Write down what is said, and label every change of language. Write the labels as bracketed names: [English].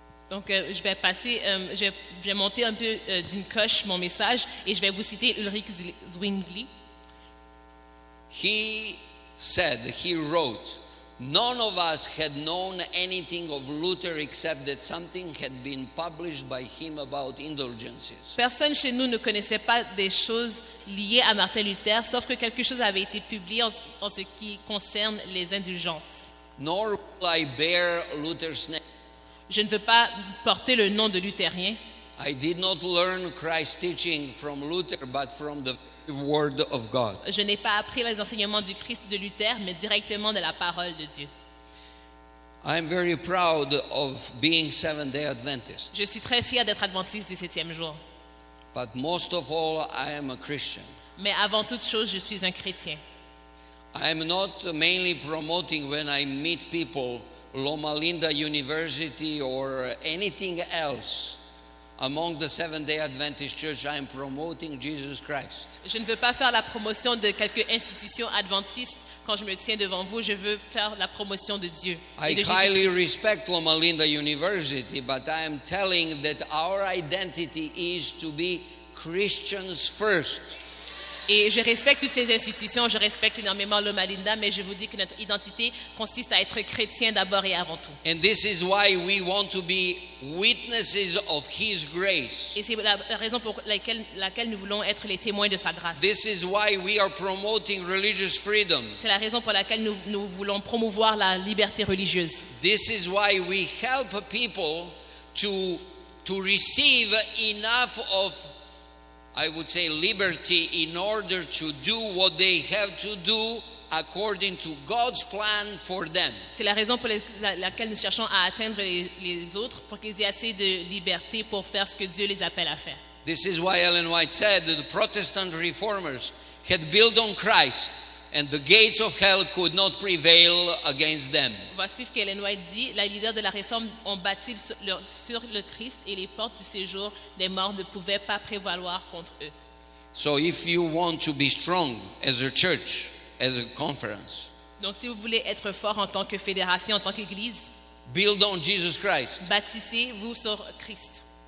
[French] Donc je vais monter un peu d'une coche mon message et je vais vous citer Ulrich Zwingli. [English] he wrote, none of us had known anything of Luther except that something had been published by him about indulgences. [French] Personne chez nous ne connaissait pas des choses liées à Martin Luther, sauf que quelque chose avait été publié en ce qui concerne les indulgences. [English] Nor will I bear Luther's name. [French] Je ne veux pas porter le nom de luthérien. [English] I did not learn Christ's teaching from Luther, but from the word of God. [French] Je n'ai pas appris les enseignements du Christ de Luther, mais directement de la parole de Dieu. [English] I am very proud of being Seventh-day Adventist, [French] Je suis très fier d'être adventiste du 7e jour. [English] but most of all, I am a Christian. [French] Mais avant toute chose, je suis un chrétien. [English] I am not mainly promoting when I meet people Loma Linda University or anything else among the Seventh-day Adventist Church. I am promoting Jesus Christ. [French] Je ne veux pas faire la promotion de quelques institutions adventistes. Quand je me tiens devant vous, je veux faire la promotion de Dieu et [English] I [French] de [English] highly [French] Jésus-Christ. [English] respect Loma Linda University, but I am telling that our identity is to be Christians first. [French] Et je respecte toutes ces institutions, je respecte énormément Loma Linda, mais je vous dis que notre identité consiste à être chrétien d'abord et avant tout. [English] And this is why we want to be witnesses of His grace. [French] Et c'est la raison pour laquelle nous voulons être les témoins de sa grâce. [English] This is why we are promoting religious freedom. [French] C'est la raison pour laquelle nous voulons promouvoir la liberté religieuse. [English] This is why we help people to receive enough of, I would say, liberty in order to do what they have to do according to God's plan for them. [French] C'est la raison pour laquelle nous cherchons à atteindre les autres pour qu'ils aient assez de liberté pour faire ce que Dieu les appelle à faire. [English] This is why Ellen White said that the Protestant reformers had built on Christ and the gates of hell could not prevail against them. [French] Voici ce qu'Ellen White dit. Les leaders de la Réforme ont bâti sur le Christ et les portes du séjour des morts ne pouvaient pas prévaloir contre eux. [English] So if you want to be strong as a church, as a conference, [French] Donc si vous voulez être fort en tant que fédération, en tant qu'Église, [English] build on Jesus Christ. [French] bâtissez-vous sur Christ.